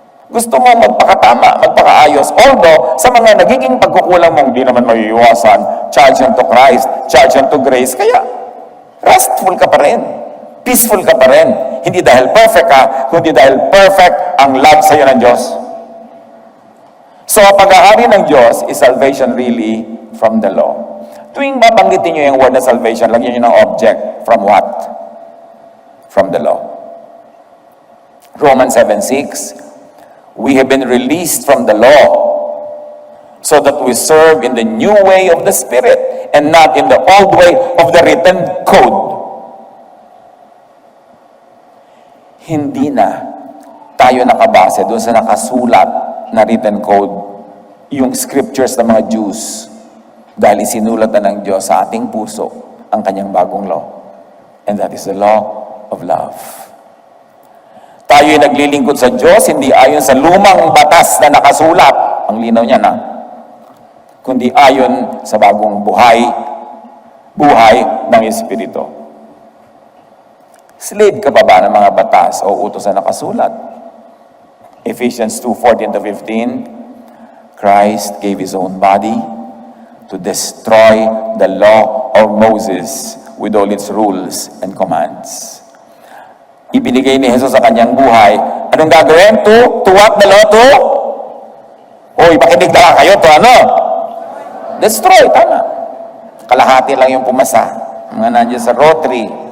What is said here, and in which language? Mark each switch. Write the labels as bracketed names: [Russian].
[Filipino] Gusto mo magpakatama, magpakaayos. Although, sa mga nagiging pagkukulang mong di naman maiiwasan, [English] charge unto Christ, charge unto grace, [Filipino] kaya restful ka pa rin. Peaceful ka pa rin. Hindi dahil perfect ka, kundi dahil perfect ang love sa iyo ng Diyos. So, pag-ahari ng Diyos [English] is salvation really from the law. [Filipino] Tuwing mabanggitin nyo yung word na salvation, lagyan nyo ng object. [English] From what? From the law. Romans 7:6, we have been released from the law so that we serve in the new way of the Spirit and not in the old way of the written code. [Filipino] hindi na tayo nakabase doon sa nakasulat na written code, yung scriptures ng mga Jews, dahil isinulat na ng Diyos sa ating puso ang kanyang bagong law. [English] And that is the law of love. [Filipino] Tayo ay naglilingkod sa Diyos, hindi ayon sa lumang batas na nakasulat, ang linaw niya na, kundi ayon sa bagong buhay ng Espiritu. Slave ka pa ba ng mga batas o utos na nakasulat? [English] Ephesians 2:14-15, Christ gave His own body to destroy the law of Moses with all its rules and commands. [Filipino] Ibinigay ni Jesus sa kanyang buhay. Anong gagawin? [English] To what the law to? [Filipino] Ipakinig na kayo to ano? Destroy, tama. Kalahati lang yung pumasa. Mga nandiyan sa rotary.